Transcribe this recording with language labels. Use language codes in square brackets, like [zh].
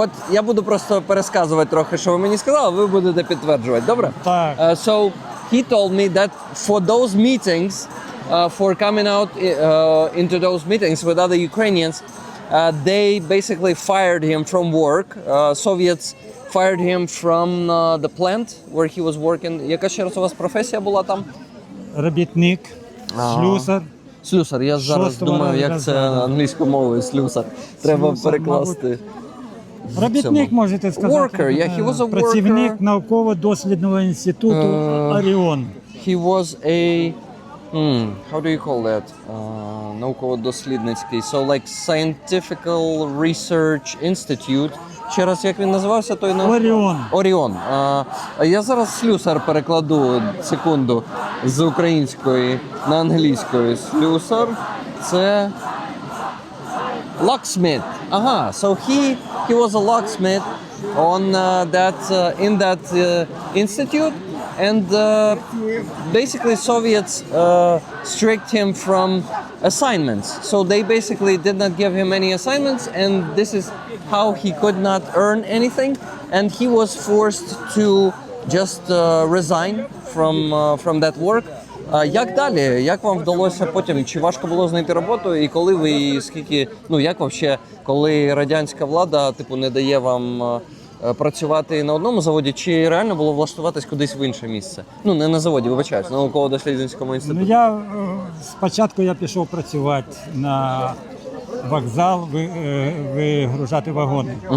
[uk] Я буду просто пересказувати трохи, що ви мені сказали, ви будете підтверджувати, добре? Так. [en] So he told me that for those meetings, for coming out into those meetings with other Ukrainians, they basically fired him from work. Soviets fired him from the plant where he was working. [uk] Яка ще раз у вас професія була там? Робітник, слюсар. Слюсар. Я зараз думаю, як це англійською мовою слюсар. Треба перекласти. Робітник, можете сказати. [en] Worker, yeah, he was a [uk] Працівник [en] worker. [uk] науково-дослідного інституту Оріон. [en] He was a how do you call that? [uk] Науково-дослідницький. [en] So like Scientific Research Institute. [uk] Ще раз, як він називався, той Оріон. Оріон. Я зараз слюсар перекладу, секунду. з української на англійською. Слюсар – це locksmith. [en] Ага, so he was a locksmith on in that institute, and basically Soviets strict him from assignments. So they basically did not give him any assignments, and this is how he could not earn anything, and he was forced to just resign from that work. [uk] Як далі? Як вам вдалося потім? Чи важко було знайти роботу? І коли ви, і скільки, ну як вообще, коли радянська влада, типу, не дає вам працювати на одному заводі, чи реально було влаштуватись кудись в інше місце? Ну, не на заводі, вибачаюсь, на науково-дослідницькому інституті. Ну, спочатку я пішов працювати на вокзал, вигружати вагони.